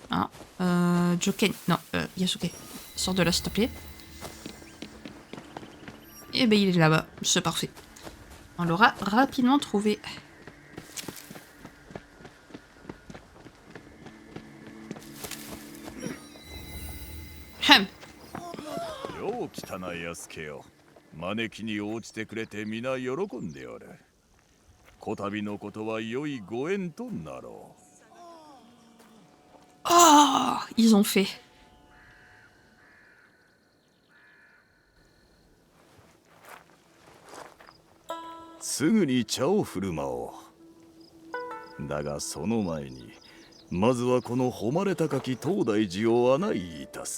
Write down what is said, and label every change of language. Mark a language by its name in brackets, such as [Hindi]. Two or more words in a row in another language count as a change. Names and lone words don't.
[French] Hein. Joken... Non, Yasuke. Sors de là, s'il te plaît. Et ben, il est là-bas. C'est parfait. On l'aura rapidement trouvé. Hum. [Japanese] よう来たな安家よ。招きに応じてくれて皆喜んでおる。こたびのことは良いご縁となろう。 [French] Oh, ils ont fait. [Japanese] すぐに茶を振る舞おう。だがその前にまずはこの誉れ高き東大寺を案内いたす。